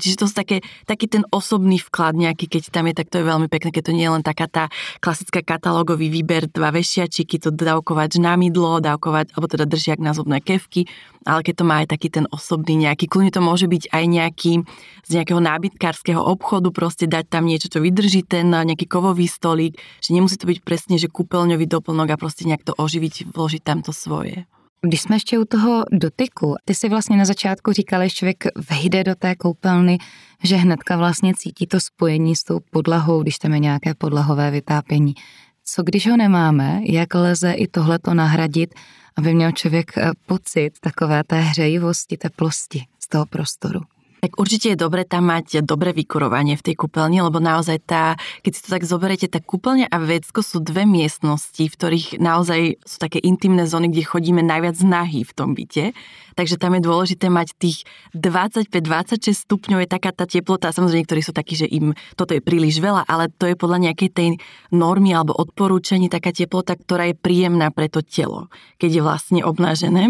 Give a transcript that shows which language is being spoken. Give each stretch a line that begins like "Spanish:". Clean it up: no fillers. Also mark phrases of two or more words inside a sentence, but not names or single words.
Slovak: Čiže to sú taký ten osobný vklad nejaký, keď tam je, tak to je veľmi pekné, keď to nie je len taká tá klasická katalógový výber, 2 vešiačiky, to dávkovať na mydlo, dávkovať, alebo teda držiak na zubné kefky, ale keď to má aj taký ten osobný nejaký, kľudne to môže byť aj nejaký z nejakého nábytkárskeho obchodu, proste dať tam niečo, čo vydrží ten nejaký kovový stolík, že nemusí to byť presne, že kúpeľňový doplnok a proste nejak to oživiť, vložiť tam to svoje.
Czech: Když jsme ještě u toho dotyku, ty si vlastně na začátku říkala, že člověk vejde do té koupelny, že hnedka vlastně cítí to spojení s tou podlahou, když tam je nějaké podlahové vytápění. Co když ho nemáme, jak lze i tohleto nahradit, aby měl člověk pocit takové té hřejivosti, teplosti z toho prostoru?
Slovak: Tak určite je dobre tam mať dobré vykurovanie v tej kúpeľni, lebo naozaj keď si to tak zoberiete, tá kúpeľňa a vecko sú dve miestnosti, v ktorých naozaj sú také intimné zóny, kde chodíme najviac nahý v tom byte. Takže tam je dôležité mať tých 25-26 stupňov, je taká tá teplota, samozrejme niektorí sú takí, že im toto je príliš veľa, ale to je podľa nejakej tej normy alebo odporúčaní taká teplota, ktorá je príjemná pre to telo, keď je vlastne obnažené.